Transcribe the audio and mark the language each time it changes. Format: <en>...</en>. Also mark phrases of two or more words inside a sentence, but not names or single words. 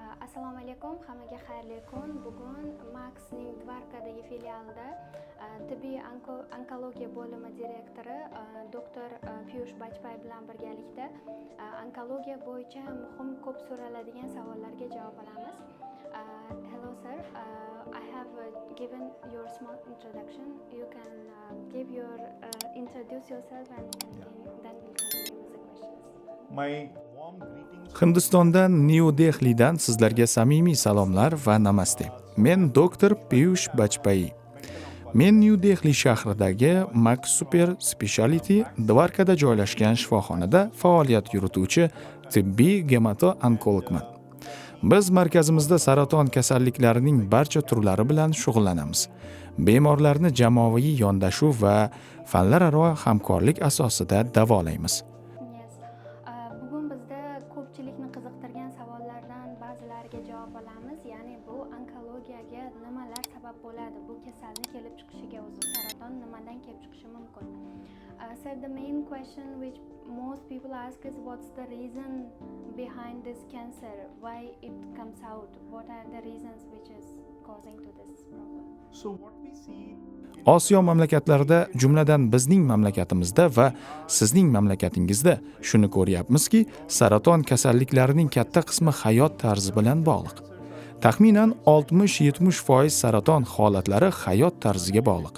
<uz>Assalomu alaykum, hammaga xayrli kun. Bugun Maxning Dvarkadagi filialida tibbiy onkologiya bo'limi direktori doktor Piyush Bajpay bilan birgalikda onkologiya bo'yicha muhim ko'p so'raladigan savollarga javob olamiz.</uz> <en>Hello sir, I have given your small introduction. You can introduce yourself and then we'll continue with the questions. My warm greetings.</en> <uz>Hindistondan New Delhidan sizlarga samimiy salomlar va namaste. Men doktor Piyush Bajpay. Men New Delhi shahridagi Max Super Specialty Dvarkada joylashgan shifoxonada faoliyat yurituvchi tibbiy gemato-onkologman. Biz markazimizda saraton kasalliklarining barcha turlari bilan shug'ullanamiz. Bemorlarni jamoaviy yondashuv va fanlararo hamkorlik asosida davolaymiz. Bugun bizda ko'pchilikni qiziqtirgan savollardan ba'zilariga javob olamiz. Ya'ni bu onkologiyaga nimalar sabab bo'ladi? Bu kasallik kelib chiqishiga o'zi saraton nimadan kelib chiqishi mumkin?</uz> <en>So the main question which most people ask is what's the reason behind this cancer? Why it comes out? What are the reasons which is causing to this problem? So what we see</en> <uz>Osiyo mamlakatlarida, jumladan bizning mamlakatimizda va sizning mamlakatingizda shuni ko'ryapmizki, saraton kasalliklarining katta qismi hayot tarzi bilan bog'liq. Taxminan 60-70% saraton holatlari hayot tarziga bog'liq.</uz>